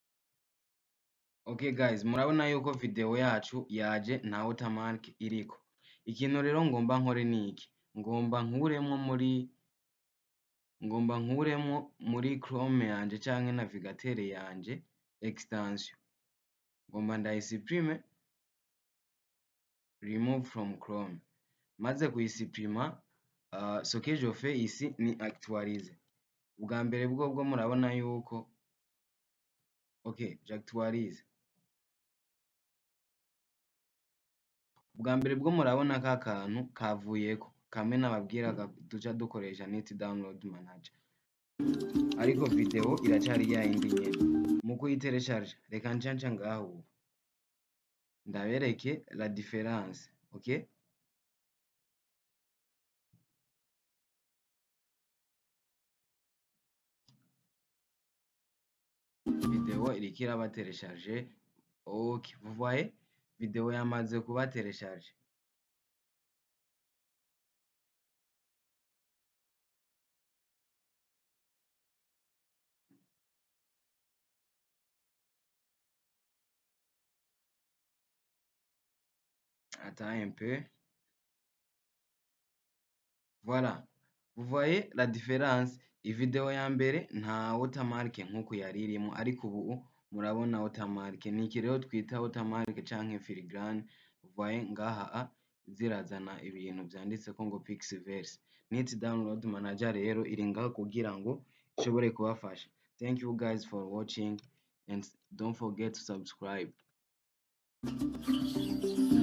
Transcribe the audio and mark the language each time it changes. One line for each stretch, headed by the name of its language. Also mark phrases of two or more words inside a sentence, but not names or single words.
English: Okay guys,
Rundi: murabona yuko video yacu yaje nta watermark iriko. ikintu rero ngomba nkore ni iki, ngomba nkuremwo muri Chrome yanje canke navigateur yanje extension, ngomba ndayisuprime,
English: remove from Chrome,
Rundi: maze kuyisuprima
French: ce que je fais ici
Rundi: ni actualiser. Ubwa mbere bwobwo murabona yuko j'actualise. Ubwa mbere bwo murabona ka kantu kavuyeko, kamwe nababwiraga duca dukoresha
English: net download manager,
Rundi: ariko video iracari yayindi nyene. Mu kuyiteresharja reka nce ngaho ubu ndabereke
French: la différence,
Rundi: video iriko iraba teresharge,
French: vous voyez
Rundi: video yamaze kuba teresharge.
French: Attends un peu. Voilà, vous voyez la différence.
Rundi: Ivideo ya mbere nta watermark nkuko yari irimo, ariko ubu murabona watermark. Ni iki rero twita watermark canke filigrane.
French: Vous voyez
Rundi: ngaha zirazana ibintu vyanditseko ngo Pixverse.
English: Net download manager
Rundi: rero iri ngaho kugira ngo ishobore kubafasha.
English: Thank you guys for watching and don't forget to subscribe.